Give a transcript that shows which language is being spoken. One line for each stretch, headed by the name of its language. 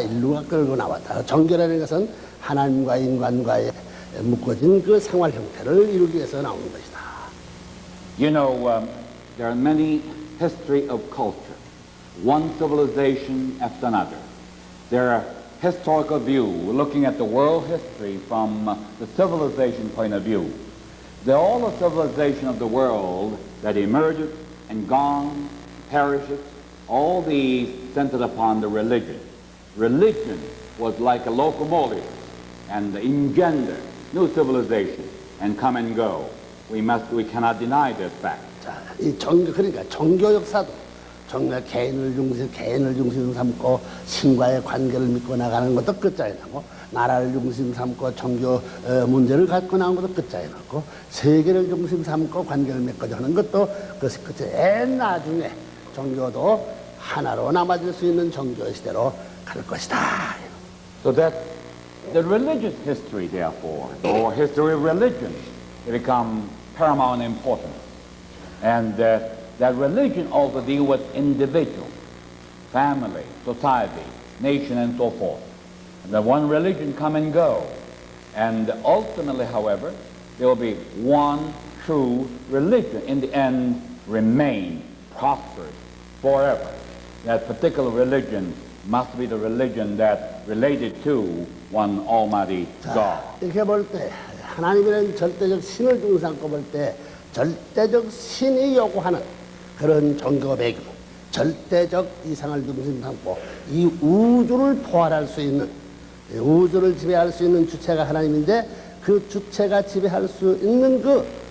Korean: 인류가 끌고 나왔다. 종교라는 것은 하나님과 인간과의 묶어진 그 생활 형태를 이루기 위해서 나오는 것이다.
English: You know, there are many history of culture, one civilization after another. There are historical view, looking at the world history from the civilization point of view. All the civilization of the world that emerges and gone, perishes, all these centered upon the religion. Religion was like a locomotive and engender new civilization and come and go. We cannot deny that fact.
Korean: 자, 이 그러니까 종교 역사도 정말 개인을 중심 삼고 신과의 관계를 믿고 나가는 것도 끝자에 나고 나라를 중심 삼고 종교 문제를 갖고 나온 것도 끝자에 나고 세계를 중심 삼고 관계를 맺고자 하는 것도 그것이 끝에 나중에 종교도 하나로 남아질 수 있는 종교 시대로 갈 것이다.
English: So that the religious history, therefore, or history of religion, become paramount importance. And that religion also deal with individual, family, society, nation, and so forth. And the one religion come and go. And ultimately, however, there will be one true religion. In the end, remain prosperous forever. That particular religion must be the religion that related to one Almighty God.
Korean: 이렇게 볼 때 하나님이라는 절대적 신을 중심 삼고 볼 때 절대적 신이 요구하는 그런 종교 배경, 절대적 이상을 중심 삼고 이 우주를 포괄할 수 있는 우주를 지배할 수 있는 주체가 하나님인데 그 주체가 지배할 수 있는 그